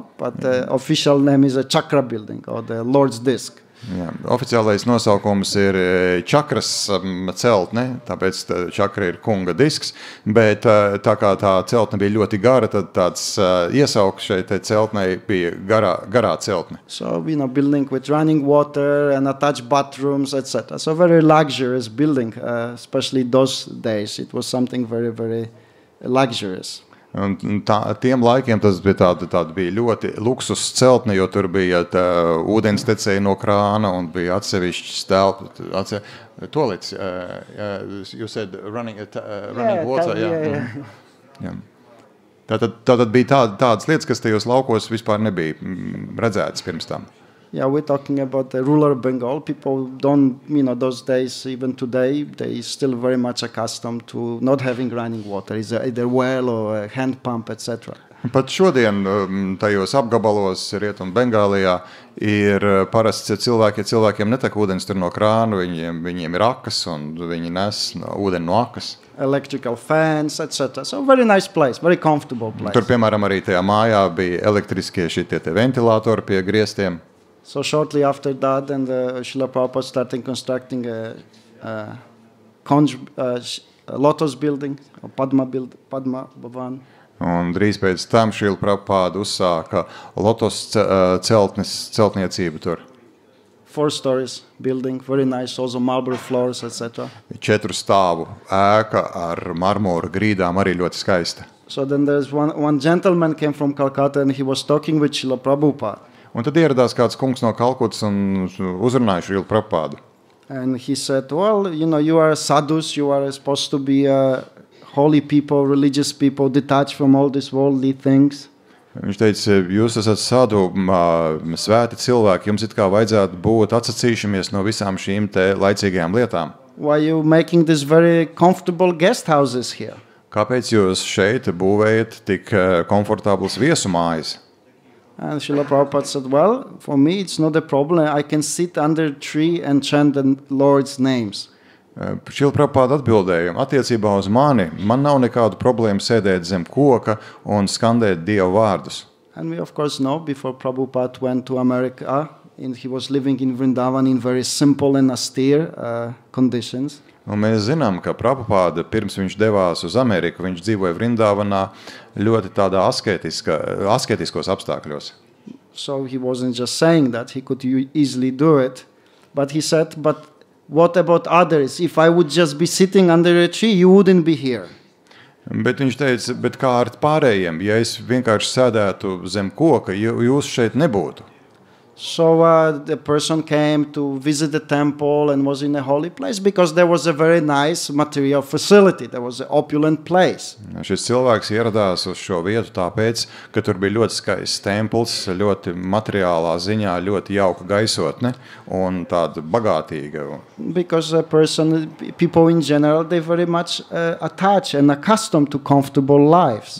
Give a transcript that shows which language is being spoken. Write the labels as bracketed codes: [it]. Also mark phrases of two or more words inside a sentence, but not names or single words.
[en] But the official name is a chakra building, or the Lord's disc. [lv] Jā, oficiālais nosaukums ir čakras celtne, tāpēc čakra ir kunga disks, bet tā kā tā celtne bija ļoti gara, tad tāds iesauks šeit celtnei bija garā celtne. [en] So, building with running water and attached bathrooms, etc. So very luxurious building, especially those days. It was something very, very luxurious. [lv] Un tiem laikiem tas bija tāda bija ļoti luksus celtne, jo tur bija ūdens tecēja no krāna un bija atsevišķs toalets. [en] You said running water. Yeah. [lv] Tātad bija tādas lietas, kas tajos laukos vispār nebija redzētas pirms tam. [en] Yeah, we're talking about the rural Bengal. People don't, those days, even today, they still very much accustomed to not having running water. It's either well or a hand pump, etc. [lv] Pat šodien tajos apgabalos Rietum Bengālijā ir parasts, ja cilvēkiem netek ūdens tur no krāna, viņiem ir akas un viņi nes ūdeni no akas. [en] Electrical fans, etc. So very nice place, very comfortable place. [lv] Tur, piemēram, arī tajā mājā bija elektriskie šitie ventilatori pie griestiem. [en] So shortly after that, and Srila Prabhupada started constructing a Lotus building, or Padma Bhavan. [lv] Un drīz pēc tam Srila Prabhupada uzsāka Lotus celtniecību tur. [en] 4 stories building, very nice, also marble floors, etc. [lv] 4 stāvu ēka ar marmora grīdām arī ļoti skaista. [en] So then there's one gentleman came from Calcutta and he was talking with Srila Prabhupada. [lv] Un tad ieradās kāds kungs no Kalkutas un uzrunāja Srila Prabhupādu. [en] And he said, well, you are sadhus, you are supposed to be holy people, religious people, detached from all these worldly things. [lv] Viņš teica, jūs esat sadhu, svēti cilvēki, jums it kā vajadzētu būt atsacīšamies no visām šīm te laicīgajām lietām. [en] Why are you making these very comfortable guest houses here? [lv] Kāpēc jūs šeit būvējat tik komfortablas viesu mājas? [en] And Srila Prabhupada said, well, for me it's not a problem. I can sit under a tree and chant the Lord's names. [lv] Srila Prabhupada atbildēja, attiecībā uz mani, man nav nekādu problēmu sēdēt zem koka un skandēt Dievu vārdus. [en] And we of course know, before Prabhupada went to America, and he was living in Vrindavan in very simple and austere conditions. [lv] Un mēs zinām, ka Prabhupada, pirms viņš devās uz Ameriku, viņš dzīvoja Vrindavanā ļoti tādā asketiskos apstākļos. [en] So he wasn't just saying that, he could easily do it. But he said, but what about others? If I would just be sitting under a tree, you wouldn't be here. [lv] Bet viņš teica, bet kā ar pārējiem, ja es vienkārši sēdētu zem koka, jūs šeit nebūtu. [en] So the person came to visit the temple and was in a holy place because there was a very nice material facility. There was an opulent place. [lv] Šis cilvēks ieradās uz šo vietu tāpēc, ka tur bija ļoti skaists templis, ļoti materiālā ziņā, ļoti jauka gaisotne un tāda bagātīga. [en] Because people in general, they very much attached and accustomed to comfortable lives.